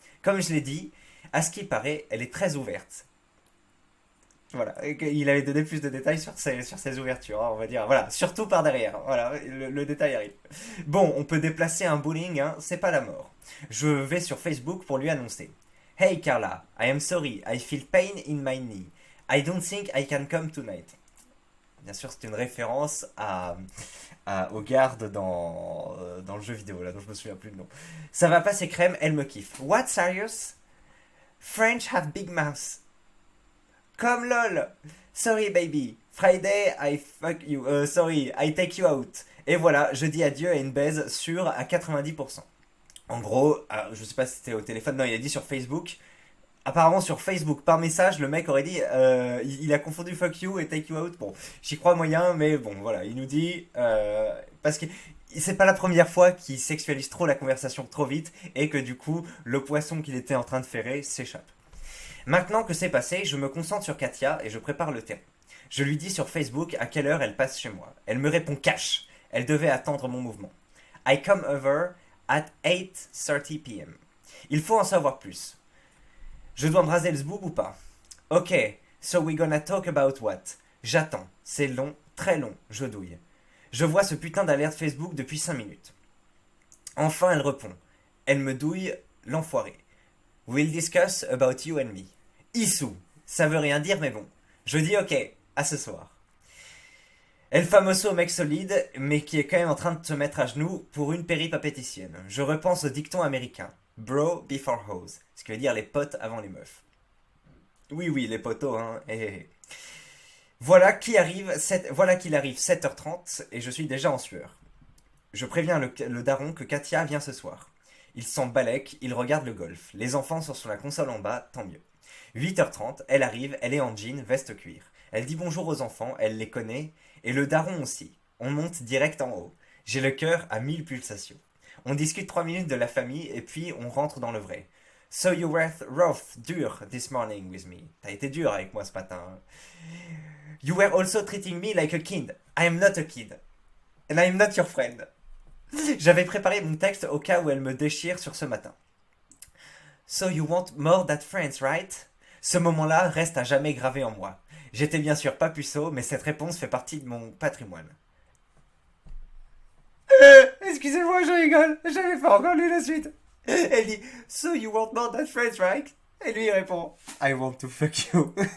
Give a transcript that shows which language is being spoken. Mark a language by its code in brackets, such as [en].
[fr] Comme je l'ai dit, à ce qui paraît, elle est très ouverte. Voilà, il avait donné plus de détails sur ses ouvertures, hein, on va dire. Voilà, surtout par derrière. Voilà, le détail arrive. Bon, on peut déplacer un bowling, hein, c'est pas la mort. Je vais sur Facebook pour lui annoncer. [en] Hey Carla, I am sorry, I feel pain in my knee. I don't think I can come tonight. [fr] Bien sûr, c'est une référence aux gardes dans le jeu vidéo, là, dont je me souviens plus le nom. Ça va passer crème, elle me kiffe. [en] What, serious? French have big mouths. [fr] Comme lol. [en] Sorry baby. Friday I fuck you. Sorry, I take you out. [fr] Et voilà, je dis adieu à une baise sûre à 90%. En gros, je sais pas si c'était au téléphone, non, il a dit sur Facebook. Apparemment sur Facebook, par message, le mec aurait dit, il a confondu [en] fuck you [fr] et [en] take you out. [fr] Bon, j'y crois moyen, mais bon, voilà, il nous dit, parce que c'est pas la première fois qu'il sexualise trop la conversation trop vite et que du coup, le poisson qu'il était en train de ferrer s'échappe. Maintenant que c'est passé, je me concentre sur Katia et je prépare le terrain. Je lui dis sur Facebook à quelle heure elle passe chez moi. Elle me répond cash. Elle devait attendre mon mouvement. [en] I come over at 8:30 p.m. [fr] Il faut en savoir plus. Je dois me raser le zboob ou pas? [en] Ok, so we gonna talk about what? [fr] J'attends. C'est long, très long, je douille. Je vois ce putain d'alerte Facebook depuis 5 minutes. Enfin, elle répond. Elle me douille, l'enfoiré. [en] We'll discuss about you and me. [fr] Issou. Ça veut rien dire, mais bon. Je dis ok, à ce soir. El famoso mec solide, mais qui est quand même en train de se mettre à genoux pour une péripapéticienne. Je repense au dicton américain. [en] Bro before hose. [fr] Ce qui veut dire les potes avant les meufs. Oui, oui, les potos, hein. Voilà qu'il arrive 7h30 et je suis déjà en sueur. Je préviens le daron que Katia vient ce soir. Il s'en balèque, il regarde le golf. Les enfants sont sur la console en bas, tant mieux. 8h30, elle arrive, elle est en jean, veste cuir. Elle dit bonjour aux enfants, elle les connaît, et le daron aussi. On monte direct en haut. J'ai le cœur à 1000 pulsations. On discute 3 minutes de la famille, et puis on rentre dans le vrai. [en] So you were rough, dur this morning with me. [fr] T'as été dur avec moi ce matin. [en] You were also treating me like a kid. I am not a kid. And I am not your friend. [fr] J'avais préparé mon texte au cas où elle me déchire sur ce matin. [en] So you want more than friends, right? [fr] Ce moment-là reste à jamais gravé en moi. J'étais bien sûr pas puceau, mais cette réponse fait partie de mon patrimoine. Excusez-moi, je rigole. J'avais pas encore lu la suite. Elle dit [en] So you want more than friends, right? [fr] Et lui il répond [en] I want to fuck you.